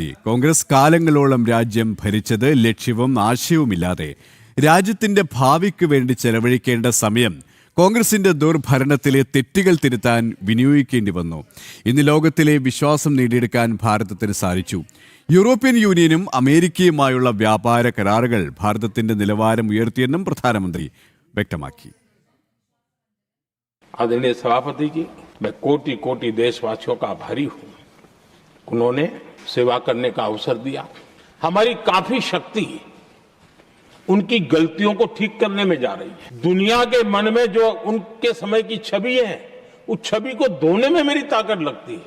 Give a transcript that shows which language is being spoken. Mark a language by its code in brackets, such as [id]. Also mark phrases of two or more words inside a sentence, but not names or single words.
[ml] കോൺഗ്രസ് കാലങ്ങളോളം രാജ്യം ഭരിച്ചത് ലക്ഷ്യവും ആശയവുമില്ലാതെ രാജ്യത്തിന്റെ ഭാവിക്ക് വേണ്ടി ചെലവഴിക്കേണ്ട സമയം കോൺഗ്രസിന്റെ ദുർഭരണത്തിലെ തെറ്റുകൾ തിരുത്താൻ വിനിയോഗിക്കേണ്ടി വന്നു. ഇന്ന് ലോകത്തിലെ വിശ്വാസം നേടിയെടുക്കാൻ ഭാരതത്തിന് സാധിച്ചു. യൂറോപ്യൻ യൂണിയനും അമേരിക്കയുമായുള്ള വ്യാപാര കരാറുകൾ ഭാരതത്തിന്റെ നിലവാരം ഉയർത്തിയെന്നും പ്രധാനമന്ത്രി വ്യക്തമാക്കി. [hi] आदरणीय सभापति जी, मैं कोटि कोटि देशवासियों का आभारी हूं. उन्होंने सेवा करने का अवसर दिया. हमारी काफी शक्ति उनकी गलतियों को ठीक करने में जा रही है. दुनिया के मन में जो उनके समय की छवि है, उस छवि को धोने में मेरी ताकत लगती है.